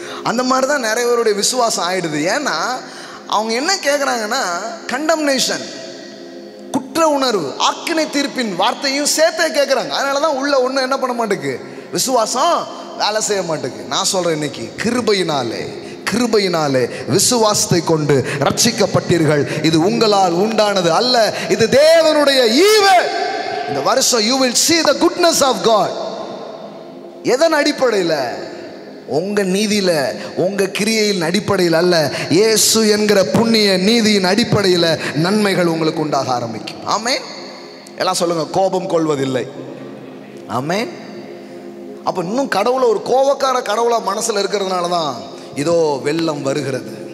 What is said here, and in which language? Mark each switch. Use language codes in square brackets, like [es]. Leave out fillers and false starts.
[ta] அந்த மாதிரி தான் நிறைய பேருடைய விசுவாசம் ஆயிடுது. ஏன்னா அவங்க என்ன கேட்குறாங்கன்னா, கண்டம்னேஷன், குற்ற உணர்வு, ஆக்கினை தீர்ப்பின் வார்த்தையும் சேர்த்தே கேட்குறாங்க. அதனால தான் உள்ள ஒன்றும் என்ன பண்ண மாட்டேங்குது, விசுவாசம் வேலை செய்ய மாட்டேங்குது. நான் சொல்கிறேன், இன்னைக்கு கிருபையினாலே விசுவாசத்தை கொண்டு ரட்சிக்கப்பட்டீர்கள். இது உங்களால் உண்டானது அல்ல, இது தேவனுடைய ஈவு. இந்த வருஷம் [en] you will see the goodness of God. [ta] எதன் அடிப்படையில்? உங்க நீதியில, உங்க கிரியையின் அடிப்படையில் அல்ல, இயேசு என்கிற புண்ணிய நீதியின் அடிப்படையில் நன்மைகள் உங்களுக்கு உண்டாக ஆரம்பிக்கும். ஆமென். எல்லாம் சொல்லுங்க, கோபம் கொள்வதில்லை. ஆமென். அப்ப இன்னும் கடவுளை ஒரு கோபக்கார கடவுளா மனசுல இருக்கிறதுனால தான் இதோ வெள்ளம் வருகிறது.